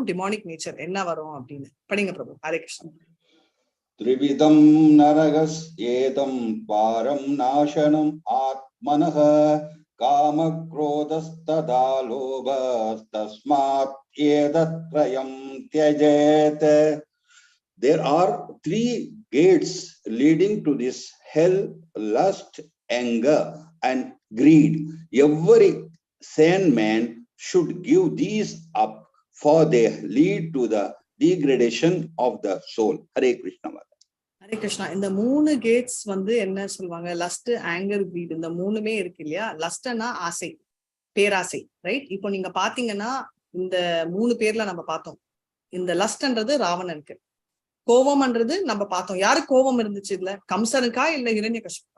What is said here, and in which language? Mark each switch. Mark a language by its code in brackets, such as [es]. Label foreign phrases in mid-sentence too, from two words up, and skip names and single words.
[en] demonic nature [ta] என்ன வரும் அப்படின்னு படிங்க பிரபு. ஹரே கிருஷ்ணன். [sa] त्रिविधं नरकस्य इदं द्वारं नाशनम् आत्मनः कामक्रोधस्तथा लोभस्तस्मात् एतत्त्रयं त्यजेत्. [en] There are 3 gates leading to this hell: lust, anger, and greed. Every sane man should give these up, for they lead to the degradation of the soul. Hare Krishna. [ta] ஹரே கிருஷ்ணா. இந்த 3 கேட்ஸ் வந்து என்ன சொல்லுவாங்க, [en] lust, anger, greed, [ta] இந்த 3மே இருக்கு இல்லையா. லஸ்ட்னா ஆசை, பேராசை, ரைட்? இப்போ நீங்க பாத்தீங்கன்னா இந்த 3 பேர்ல நம்ம பார்த்தோம். இந்த லஸ்ட்ன்றது ராவணனுக்கு, கோபம்ன்றது நம்ம பார்த்தோம். யாருக்கு கோபம் இருந்துச்சு இதுல, கம்சனுக்கா இல்ல இரண்யகசிபுக்கா?